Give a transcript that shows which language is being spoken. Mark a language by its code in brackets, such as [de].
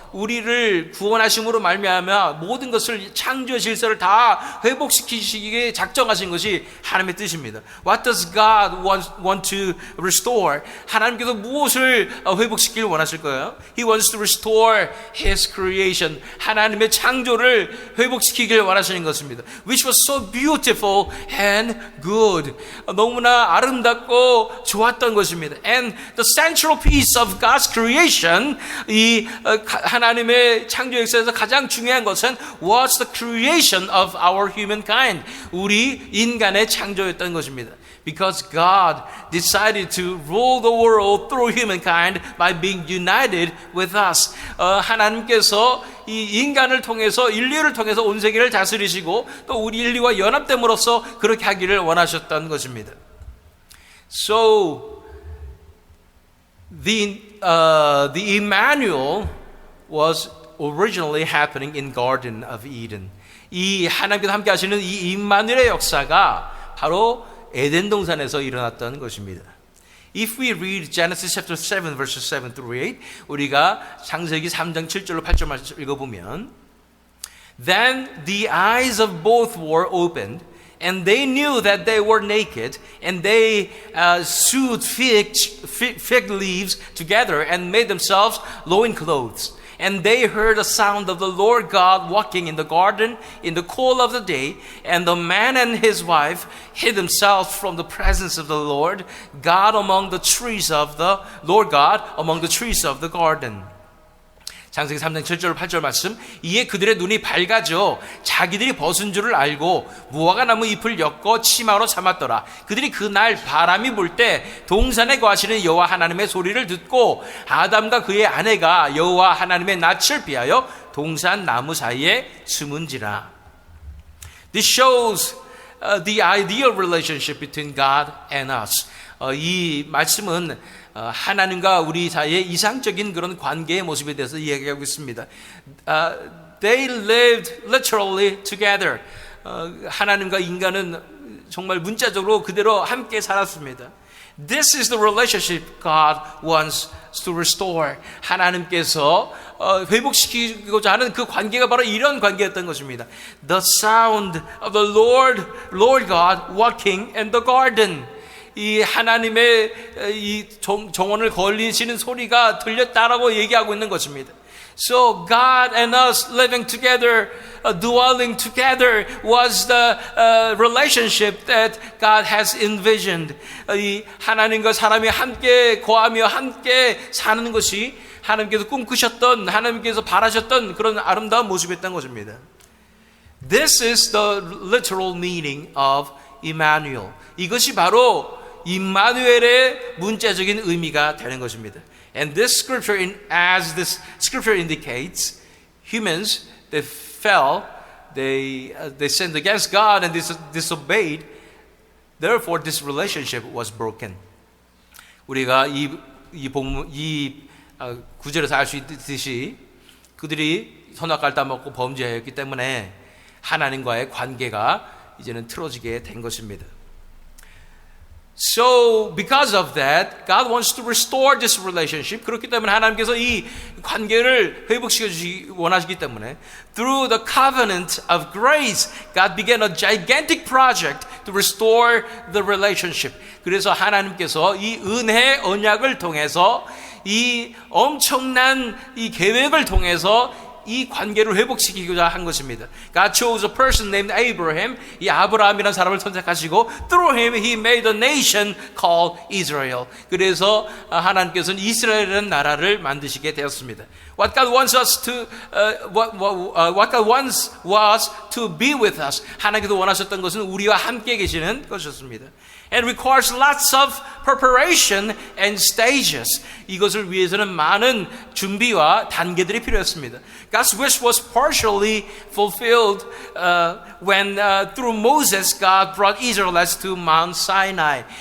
[ko] 우리를 구원하심으로 말미암아 모든 것을 창조의 질서를 다 회복시키시기에 작정하신 것이 하나님의 뜻입니다. [en] What does God want to restore? [ko] 하나님께서 무엇을 회복시키길 원하실 거예요? [en] He wants to restore His creation. [ko] 하나님의 창조를 회복시키길 원하시는 것입니다. [en] Which was so beautiful and good. [ko] 너무나 아름답고 좋았던 것입니다. [en] And the central piece of God's creation, [ko] 이 하나님의 창조 역사에서 가장 중요한 것은 [en] was the creation of our humankind. [ko] 우리 인간의 창조였던 것입니다. [en] Because God decided to rule the world through humankind by being united with us. [ko] 하나님께서 이 인간을 통해서, 인류를 통해서 온 세계를 다스리시고 또 우리 인류와 연합됨으로써 그렇게 하기를 원하셨던 것입니다. [en] So the Emmanuel was originally happening in Garden of Eden. [ko] 이 하나님께서 함께 하시는 이 임마누엘의 역사가 바로 에덴 동산에서 일어났던 것입니다. [en] If we read Genesis chapter 7 verses 7 through 8, [ko] 우리가 창세기 3장 7절로 8절 말씀 읽어보면, [en] Then the eyes of both were opened, and they knew that they were naked, and they sewed fig leaves together and made themselves loincloths. And they heard the sound of the Lord God walking in the garden in the cool of the day. And the man and his wife hid themselves from the presence of the Lord God among the trees of the garden. [ko] 창세기 3장 7절 8절 말씀. 이에 그들의 눈이 밝아져 자기들이 벗은 줄을 알고 무화과 나무 잎을 엮어 치마로 삼았더라. 그들이 그날 바람이 불 때 동산에 거하시는 여호와 하나님의 소리를 듣고 아담과 그의 아내가 여호와 하나님의 낯을 피하여 동산 나무 사이에 숨은지라. [en] This shows the ideal relationship between God and us. [ko] 이 말씀은 하나님과 우리 사이의 이상적인 그런 관계의 모습에 대해서 이야기하고 있습니다. [en] They lived literally together. [ko] 하나님과 인간은 정말 문자적으로 그대로 함께 살았습니다. [en] This is the relationship God wants to restore. [ko] 하나님께서 회복시키고자 하는 그 관계가 바로 이런 관계였던 것입니다. [en] The sound of the Lord God walking in the garden. [ko] 이 하나님의 이 정원을 걸리시는 소리가 들렸다라고 얘기하고 있는 것입니다. [en] So God and us living together, dwelling together was the relationship that God has envisioned. [ko] 이 하나님과 사람이 함께 거하며 함께 사는 것이 하나님께서 꿈꾸셨던, 하나님께서 바라셨던 그런 아름다운 모습이었던 것입니다. [en] This is the literal meaning of Emmanuel. [ko] 이것이 바로 임마누엘의 문자적인 의미가 되는 것입니다. [en] And this scripture, as this scripture indicates, humans they fell, they sinned against God and disobeyed. Therefore, this relationship was broken. [ko] 우리가 이 구절에서 알 수 있듯이 그들이 선악과를 따먹고 범죄하였기 때문에 하나님과의 관계가 이제는 틀어지게 된 것입니다. [en] So, because of that, God wants to restore this relationship. [ko] 그렇기 때문에 하나님께서 이 관계를 회복시켜 주시기 원하시기 때문에 [en] through the covenant of grace, God began a gigantic project to restore the relationship. [ko] 그래서 하나님께서 이 은혜 언약을 통해서 이 엄청난 이 계획을 통해서 이 관계를 회복시키고자 한 것입니다. [en] God chose a person named Abraham. [ko] 이 아브라함이라는 사람을 선택하시고 [en] through him he made a nation called Israel. [ko] 그래서 하나님께서는 이스라엘이라는 나라를 만드시게 되었습니다. [en] What God wants us to what God wants was to be with us. [ko] 하나님께서 원하셨던 것은 우리와 함께 계시는 것이었습니다. [en] And requires lots of preparation and stages. [ko] 이것을 위해서는 많은 준비와 단계들이 필요했습니다. [en] God's wish was partially fulfilled when through Moses God brought Israelites to Mount Sinai.